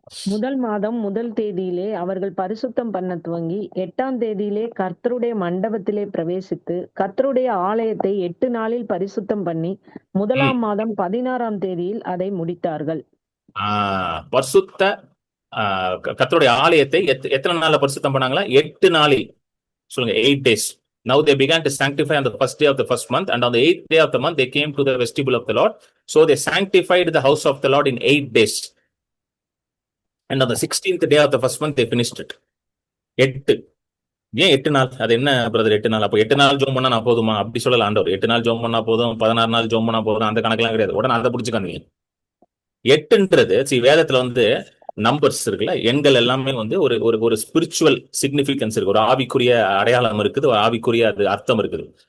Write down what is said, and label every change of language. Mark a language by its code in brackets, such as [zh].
[ta] முதல் மாதம் முதல் தேதியிலே அவர்கள் பரிசுத்தம் பண்ண துவங்கி 8ஆம் தேதியிலே கர்த்தருடைய மண்டபத்திலே பிரவேசித்து கர்த்தருடைய ஆலயத்தை 8 நாளில் பரிசுத்தம் பண்ணி முதலாம் மாதம் 16ஆம் தேதியில் அதை முடித்தார்கள். பரிசுத்த கர்த்தருடைய ஆலயத்தை எத்தனை நாள்ல பரிசுத்தம் பண்ணாங்களா? 8 நாளில். சொல்லுங்க, [en] 8 days. Now they began to sanctify on the first day of the first month, and on the 8th day of the month they came to the vestibule of the Lord. So they sanctified the house of the Lord in 8 days. And on the 16th day of the first month they finished it. [ta] 8. ஏன் 8 நாள்? அது என்ன brother 8 நாள்? அப்போ 8 நாள் ஜோம் பண்ணா நான் போதுமா? அப்படி சொல்லல ஆண்டவர். 8 நாள் ஜோம் பண்ணா போதும், 16 நாள் ஜோம் பண்ணா போதும், அந்த கணக்கெல்லாம் கிடையாது. உடனே அதை பிடிச்சுக்காதீங்க. 8ன்றது வேதத்துல வந்து நம்பர்ஸ் இருக்குல்ல, எண்கள் எல்லாமே வந்து ஒரு ஒரு ஒரு [en] spiritual significance [ta] இருக்கு, ஒரு ஆவிக்குரிய அடையாளம் இருக்குது, ஒரு ஆவிக்குரிய அது அர்த்தம் இருக்குது.